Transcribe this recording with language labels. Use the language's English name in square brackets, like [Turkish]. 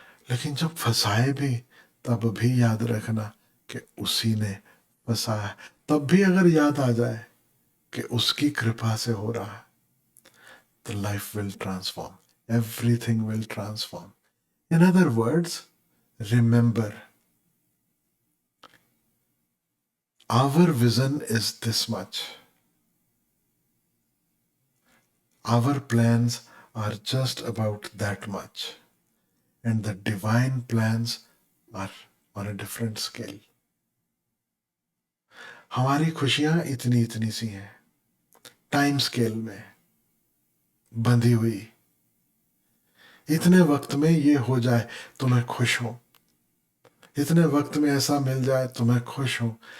[Hindi] लेकिन जब फंसाए भी तब भी याद रखना कि उसी ने फंसाया। तब भी अगर याद आ जाए कि उसकी कृपा से हो रहा है, तो [English] Life will transform, everything will transform. In other words, remember our vision is this much. Our plans are just about that much. And the divine plans are on a different scale. [Hindi] हमारी खुशियां इतनी इतनी सी हैं, time scale में बंधी हुई। इतने वक्त में ये हो जाए तो मैं खुश हूं, इतने वक्त में ऐसा मिल जाए तो मैं खुश हूं।